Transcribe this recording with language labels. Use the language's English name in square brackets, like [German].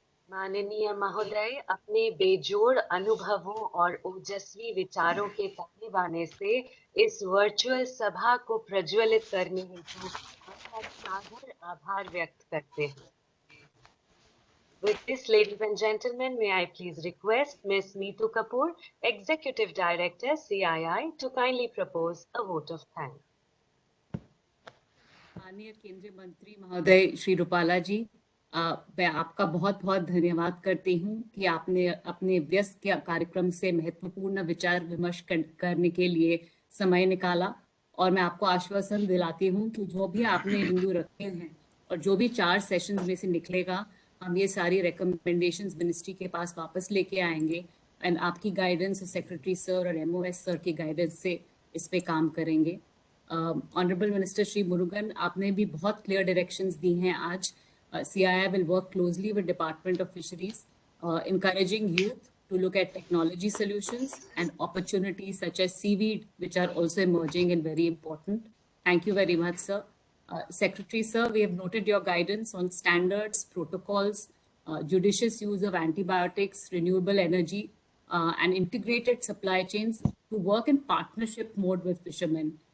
[Hindi] माननीय महोदय, अपने बेजोड़ अनुभवों और ओजस्वी विचारों के ताने बाने से इस वर्चुअल सभा को प्रज्वलित करने हेतु आपका सादर आभार व्यक्त करते हैं। [English] With this, ladies and gentlemen, may I please request Ms. Neetu Kapoor, Executive Director, CII, to kindly propose a vote of thanks. [Hindi] माननीय केंद्रीय मंत्री महोदय श्री रूपाला जी, मैं आपका बहुत बहुत धन्यवाद करती हूँ कि आपने अपने व्यस्त कार्यक्रम से महत्वपूर्ण विचार विमर्श करने के लिए समय निकाला। और मैं आपको आश्वासन दिलाती हूँ कि जो भी आपने बिंदु रखे हैं और जो भी 4 सेशंस में से निकलेगा, हम ये सारी रिकमेंडेशंस मिनिस्ट्री के पास वापस लेके आएंगे एंड आपकी गाइडेंस, सेक्रेटरी सर और MOS सर की गाइडेंस से इस पे काम करेंगे। ऑनरेबल मिनिस्टर श्री मुरुगन, आपने भी बहुत क्लियर डायरेक्शंस दी हैं आज। [English] CII will work closely with Department of Fisheries, encouraging youth to look at technology solutions and opportunities such as seaweed, which are also emerging and very important. Thank you very much, sir. Secretary sir, we have noted your guidance on standards, protocols, judicious use of antibiotics, renewable energy, and integrated supply chains to work in partnership mode with fishermen.